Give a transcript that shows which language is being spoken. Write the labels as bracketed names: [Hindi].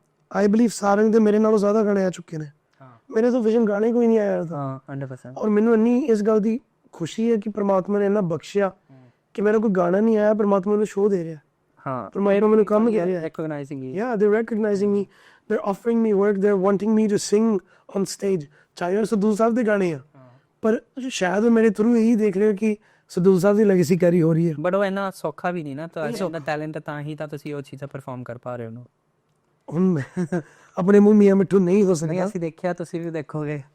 [English] I believe [Punjabi] Sarang ਦੇ ਮੇਰੇ ਨਾਲੋਂ ਜ਼ਿਆਦਾ ਗਾਣੇ ਆ ਚੁੱਕੇ ਨੇ। ਮੇਰੇ ਤੋਂ ਵਿਜ਼ਨ ਗਾਣੇ ਕੋਈ ਨਹੀਂ ਆਇਆ ਤਾਂ 100%। ਔਰ ਮੈਨੂੰ ਇੰਨੀ ਇਸ ਗੱਲ ਦੀ ਖੁਸ਼ੀ ਹੈ ਕਿ ਪ੍ਰਮਾਤਮਾ ਨੇ ਇੰਨਾ ਬਖਸ਼ਿਆ ਕਿ ਮੇਰਾ ਕੋਈ ਗਾਣਾ ਨਹੀਂ ਆਇਆ, ਪ੍ਰਮਾਤਮਾ ਮੈਨੂੰ ਸ਼ੋਅ ਦੇ ਰਿਹਾ। ਪ੍ਰਮਾਤਮਾ ਮੈਨੂੰ ਕੰਮ ਕਹਿ ਰਿਹਾ। [English] Recognizing you. Yeah, they're recognizing me. They're offering me work. They're wanting me to sing on stage. [Punjabi] ਚਾਹੇ ਸਰਦੂਲ ਸਾਹਿਬ ਦੇ ਗਾਣੇ ਆ, ਪਰ ਸ਼ਾਇਦ ਉਹ ਮੇਰੇ ਥਰੂ ਇਹੀ ਦੇਖ ਰਹੇ ਕਿ ਸਰਦੂਲ ਸਾਹਿਬ ਦੀ ਲੈਗੇਸੀ ਕੈਰੀ ਹੋ ਰਹੀ ਹੈ। ਬਟ ਉਹ ਇੰਨਾ ਸੌਖਾ ਵੀ ਨਹੀਂ ਨਾ, ਤਾਂ ਉਹਦਾ ਟੈਲੈਂਟ ਤਾਂ ਹੀ ਤਾਂ ਤੁਸੀਂ ਉਹ ਚੀਜ਼ਾਂ ਪਰਫਾਰਮ ਕਰ ਪਾ ਰਹੇ ਹੋ। ਹੁਣ ਮੈਂ ਆਪਣੇ ਮੂੰਹ ਮੀਆਂ ਮਿੱਠੂ ਨਹੀਂ ਹੋ ਸਕਦਾ। ਅਸੀਂ ਦੇਖਿਆ, ਤੁਸੀਂ ਵੀ ਦੇਖੋਗੇ।